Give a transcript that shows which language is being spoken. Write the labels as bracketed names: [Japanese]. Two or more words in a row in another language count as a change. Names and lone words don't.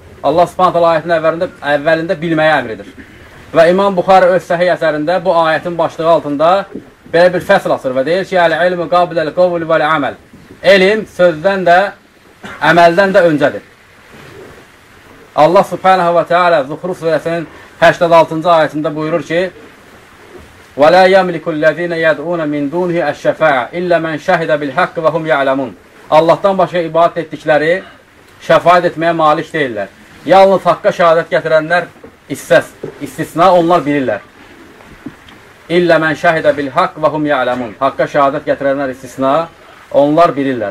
[Azerbaijani] Allah [Arabic] سبحانه تعالى [Azerbaijani] ayətin əvvəlində bilməyə əmr edir. Və İmam Buxari öz səhih əsərində bu ayətin başlığı altında belə bir fəsl açır və deyir ki: [Arabic] "العلم قبل القول والعمل." [Azerbaijani] Elm sözdən də, əməldən də öncədir. Allah [Arabic] سبحانه وتعالى [Azerbaijani] Zuhruf surəsinin 86-cı ayətində buyurur ki: [Arabic] وَلَا يَمْلِكُ الَّذ۪ينَ يَدْعُونَ مِنْ دُونِهِ الشَّفَاعَ إِلَّا مَنْ شَهِدَ بِالْحَقِّ وَهُمْ يَعْلَمُونَ. [Azerbaijani] Allahdan başqa ibadət etdikləri şəfaət etməyə malik deyirlər. Yalnız haqqa şəhadət gətirənlər istisna onlar bilirlər. [Arabic] إلا من شهد بالحق وهم يعلمون. [Azerbaijani] Haqqa şəhadət gətirənlər istisna onlar bilirlər.